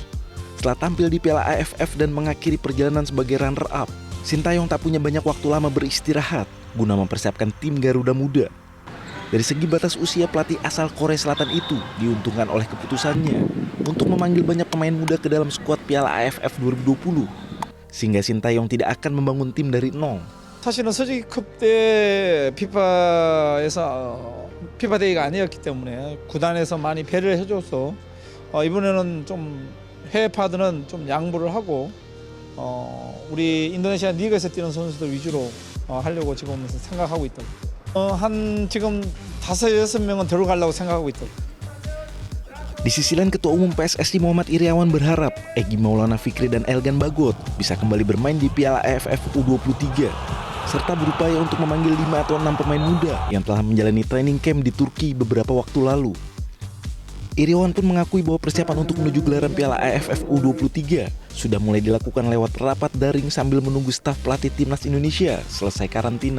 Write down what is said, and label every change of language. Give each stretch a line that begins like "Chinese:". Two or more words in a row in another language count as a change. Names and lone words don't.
Indonesian: Setelah tampil di Piala AFF dan mengakhiri perjalanan sebagai runner-up, Sintayong tak punya banyak waktu lama beristirahat guna mempersiapkan tim Garuda Muda. Dari segi batas usia, pelatih asal Korea Selatan itu diuntungkan oleh keputusannya untuk memanggil banyak pemain muda ke dalam skuad Piala AFF 2020, sehingga Sintayong tidak akan membangun tim dari nol.
Korean: 사실은 소집컵 때 피파 데이가 아니었기 때문에 구단에서 많이 배려를 해줘서 이번에는 좀 해외 파드는 좀 양보를 하고 우리 인도네시아 리그에서 뛰는 선수들 위주로 하려고 지금 생각하고 있다. 한 지금 5-6명은 들어가려고 생각하고 있다.
Indonesian: Di sisi lain, Ketua Umum PSSI Muhammad Iriawan berharap Egy Maulana Fikri dan Elgan Bagot bisa kembali bermain di Piala AFF U23 serta berupaya untuk memanggil 5 atau 6 pemain muda yang telah menjalani
English: training camp
Indonesian: di Turki beberapa waktu lalu. Iriawan pun mengakui bahwa persiapan untuk menuju gelaran Piala AFF U23 sudah mulai dilakukan lewat rapat daring sambil menunggu staf pelatih Timnas Indonesia selesai karantina.